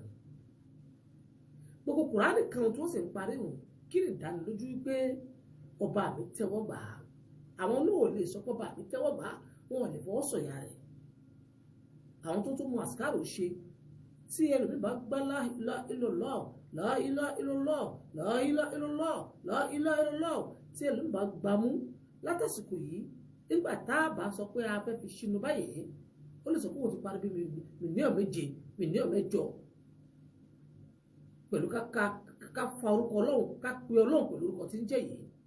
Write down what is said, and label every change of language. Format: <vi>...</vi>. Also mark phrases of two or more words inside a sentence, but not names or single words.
<yo>Gbogbo Kùránì kan tí wọ́n sì ń parí hùn kí ni ìdánilójú pé ọba mi tẹ́wọ́ gbà á. Àwọn náà ò lè sọ pé ọba mi tẹ́wọ́ gbà á wọn ò lè fọwọ́ sọ̀yà rẹ̀. Àwọn tó mú àsìkárò ṣe tí ẹlòmí bá gbá</yo> <ar>لا إله إلا الله لا إله إلا الله لا إله إلا الله لا إله إلا الله</ar> <yo>tí ẹlòmí bá gbámú látàsìkò yìí nígbà tá a bá sọ pé a fẹ́ fi ṣínú báyìí ó lè sọ pé òun ti parí bí mílíọ̀nù méje mílíọ̀nù mẹ́jọ pẹ̀lú ká fa orúkọ Ọlọ́run ká pe Ọlọ́run pẹ̀lú orúkọ tí ń jẹ́ yìí.</yo>